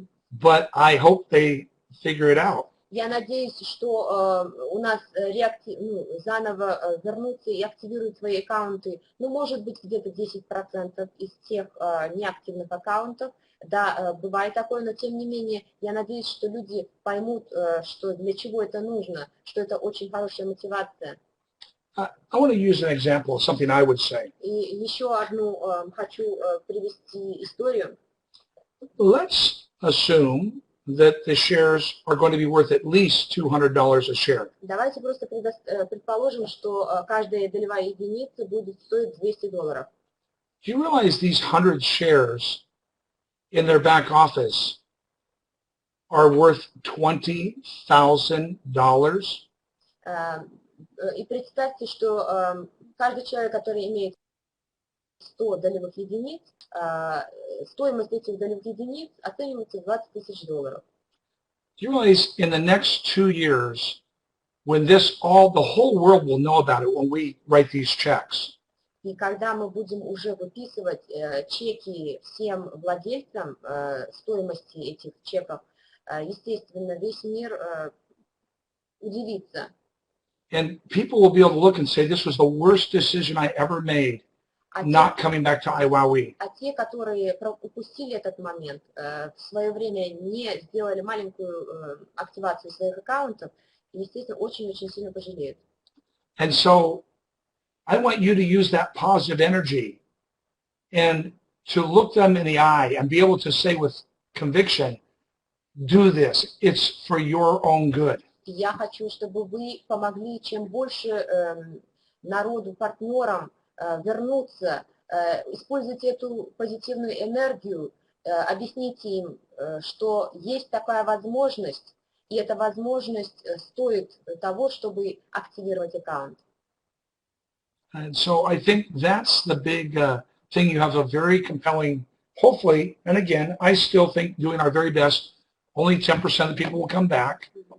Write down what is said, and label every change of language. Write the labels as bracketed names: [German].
[English] But I hope they figure it out. [Russian] Я надеюсь, что у нас заново вернутся и активируют свои аккаунты, может быть, где-то 10% из тех неактивных аккаунтов. Да, бывает такое, но тем не менее, я надеюсь, что люди поймут, что для чего это нужно, что это очень хорошая мотивация. [English] I want to use an example of something I would say. [Russian] И еще одну хочу привести историю. [English] Let's assume that the shares are going to be worth at least $200 a share. [Russian] Давайте просто предположим, что каждая долевая единица будет стоить $200. [English] Do you realize these 100 shares in their back office are worth $20,000? [Russian] И представьте, что каждый человек, который имеет 100 долевых единиц, стоимость этих долевых единиц оценивается в $20 тысяч. [English] Do you realize in the next 2 years, when the whole world will know about it when we write these checks? [Russian] И когда мы будем уже выписывать чеки всем владельцам стоимости этих чеков, естественно, весь мир удивится. [English] And people will be able to look and say, this was the worst decision I ever made, not coming back to iWowee. [Russian] А те, которые упустили этот момент, в свое время не сделали маленькую активацию своих аккаунтов, естественно, очень-очень сильно пожалеют. [English] And so I want you to use that positive energy and to look them in the eye and be able to say with conviction, do this. It's for your own good. [Russian] Я хочу, чтобы вы помогли чем больше народу, партнерам вернуться, используйте эту позитивную энергию, объясните им, что есть такая возможность, и эта возможность стоит того, чтобы активировать аккаунт. [English] And so I think that's the big thing. You have a very compelling, hopefully, and again, I still think doing our very best, only 10% of the people will come back.